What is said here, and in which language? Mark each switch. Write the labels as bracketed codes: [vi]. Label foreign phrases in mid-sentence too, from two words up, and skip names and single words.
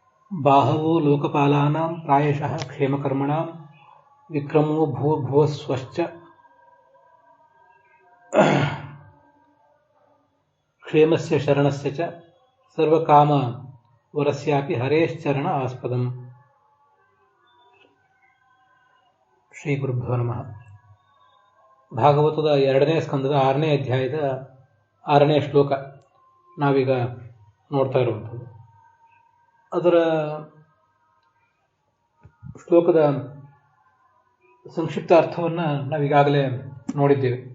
[sa] बाहवो लोकपालानां प्रायशः क्षेमकर्मणां विक्रमो भूर्भुवस्वश्च क्षेमस्य शरणस्य च सर्वकामवरस्यापि हरेश्चरण आस्पदम्. ಶ್ರೀ ಗುರುಭ್ಯೋ ನಮಃ. [kn] ಭಾಗವತದ 2ನೇ ಸ್ಕಂದದ 6ನೇ ಅಧ್ಯಾಯದ 6ನೇ ಶ್ಲೋಕ ನಾವೀಗ ನೋಡ್ತಾ ಇರುವಂಥದ್ದು. ಅದರ ಶ್ಲೋಕದ ಸಂಕ್ಷಿಪ್ತ ಅರ್ಥವನ್ನು ನಾವೀಗಾಗಲೇ ನೋಡಿದ್ದೇವೆ.